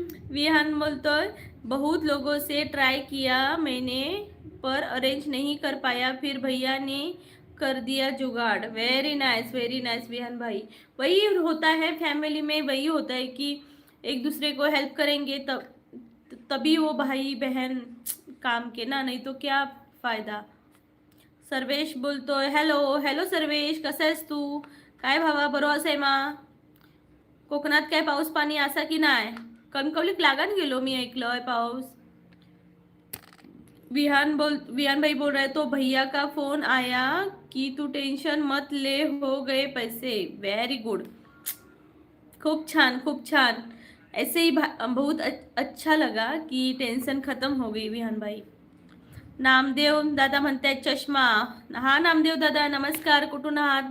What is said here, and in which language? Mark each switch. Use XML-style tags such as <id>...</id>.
<hi>विहान बोलतोय बहुत लोगों से ट्राई किया मैंने, पर अरेंज नहीं कर पाया, फिर भैया ने कर दिया जुगाड़। वेरी नाइस विहान भाई। वही होता है फैमिली में, वही होता है कि एक दूसरे को हेल्प करेंगे तभी वो भाई बहन काम के ना, नहीं तो क्या फायदा।</hi> <mr>सर्वेश बोलतोय हॅलो सर्वेश, कसा आहेस तू? काय भावा, बरोबर आहे मा? कोकणात काय पाऊस पाणी असा की नाही? कणकवलीत लागान गेलो मी, ऐकलंय पाऊस।</mr> <hi>विहान भाई बोल रहे तो भैया का फोन आया कि तू टेंशन मत ले, हो गए पैसे।</hi> <en>very good,</en> <mr>खूब छान।</mr> <hi>ऐसे ही बहुत अच्छा लगा कि टेंशन खत्म हो गई विहान भाई।</hi> <mr>नामदेव दादा म्हणतात चष्मा। हा नामदेव दादा नमस्कार, कुठून आहात?</mr>